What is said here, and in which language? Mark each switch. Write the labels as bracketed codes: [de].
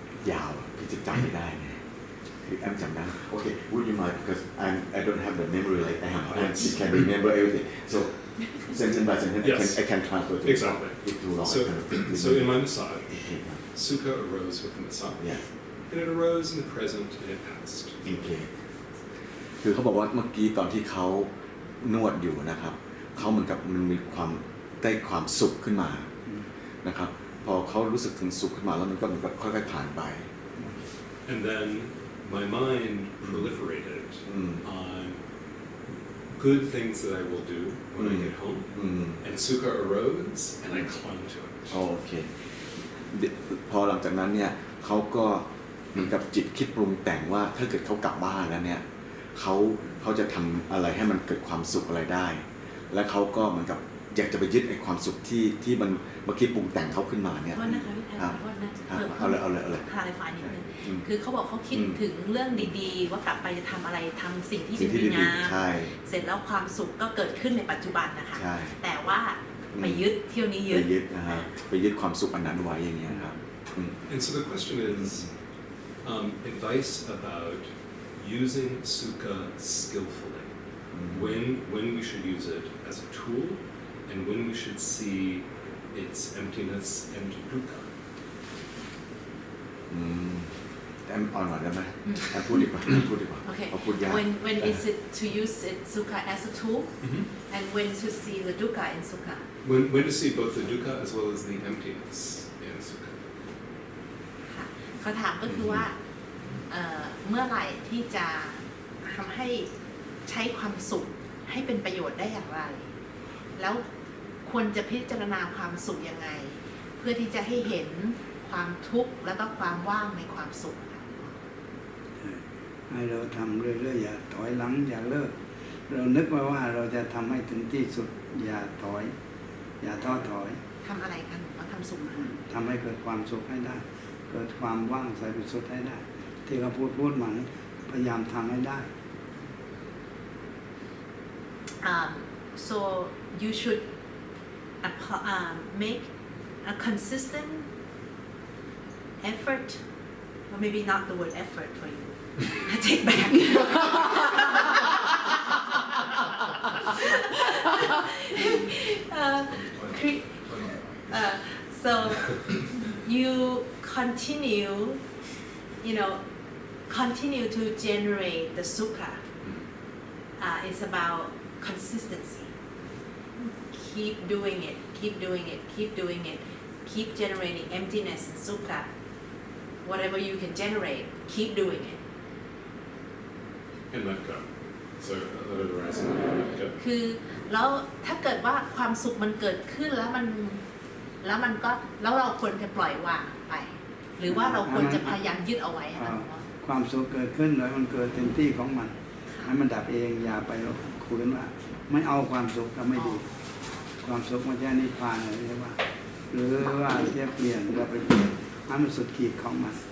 [th] ยาวพี่จะจำไม่ได้เนี่ยคือแอมจำได้ [en] Okay, would you mind because I don't have the memory like Am and she can remember everything. So sentence by sentence Yes. I can transfer to Exactly. It too long. So in my massage, sukha arose with the massage, Yes. and it arose in the present, and it passed. Okay. [th] คือเขาบอกว่าเมื่อกี้ตอนที่เขานวดอยู่นะครับเขาเหมือนกับมันมีความได้ความสุขขึ้นมานะครับพอเขารู้สึกถึงสุขขึ้นมาแล้วมันก็เหมือนกับค่อยๆผ่านไป [en] And then my mind proliferated on good things that I will do when I get home, and sukha arose, and I clung to it. [th] โอเคพอหลังจากนั้นเนี่ยเขาก็เหมือนกับจิตคิดปรุงแต่งว่าถ้าเกิดเขากลับบ้านแล้วเนี่ยเขาจะทำอะไรให้มันเกิดความสุขอะไรได้และเขาก็เหมือนกับอยากจะไปยึดไอ้ความสุขที่มันเมื่อกี้ปรุงแต่งเขาขึ้นมาเนี่ย โทษนะคะพี่แพทย์ขอโทษนะ เอาเลย clarify นิดนึงคือเขาบอกเขาคิดถึงเรื่องดีๆว่ากลับไปจะทำอะไรทำสิ่งที่ดีงามเสร็จแล้วความสุขก็เกิดขึ้นในปัจจุบันนะคะแต่ว่าไปยึดเที่ยวนี้ยึด ไปยึดความสุขอันนั้นไว้อย่างเงี้ยครับ [en] And so the question is advice about using sukha skillfully, when we should use it as a tool, and when we should see its emptiness and dukkha. [th] แต่เอาหน่อยได้ไหมพูดดีกว่า [en] Okay. [th] เอาพูดยาก [en] When is it to use it sukha as a tool, and when to see the dukkha in sukha? When to see both the dukkha as well as the emptiness in sukha. [th] ค่ะเขาถามก็คือว่าเมื่อไหร่ที่จะทำให้ใช้ความสุขให้เป็นประโยชน์ได้อย่างไร แล้วควรจะพิจารณาความสุขยังไง เพื่อที่จะให้เห็นความทุกข์แล้วก็ความว่างในความสุข ให้เราทำเรื่อยๆอย่าถอยหลังอย่าเลิกเรานึกไว้ว่าเราจะทำให้ถึงที่สุดอย่าถอยอย่าท้อถอย ทำอะไรกันว่าทำสุขนะคะ ทำให้เกิดความสุขให้ได้เกิดความว่างใสบริสุทธิ์ให้ได้ที่เขาพูดมาพยายามทำให้ได้ [en] So you should make a consistent effort, or maybe not the word effort for you. Take back. So you continue to generate the sukha. It's about consistency. Keep doing it. Keep generating emptiness and sukha. Whatever you can generate, keep doing it. And let go. So let it arise and let go. [th] คือแล้วถ้าเกิดว่าความสุขมันเกิดขึ้นแล้วเราควรจะปล่อยวางไป หรือว่าเราควรจะพยายามยึดเอาไว้ให้มัน ความสุขเกิดขึ้นแล้วมันเกิดเต็มที่ของมันให้มันดับเองอย่าไปคุยว่าไม่เอาความสุขก็ไม่ดีความสุขมันจะนิพพานอะไรใช่ไหมหรือว่าจะเปลี่ยนเราไปเปลี่ยนให้มันสุดขีดของมัน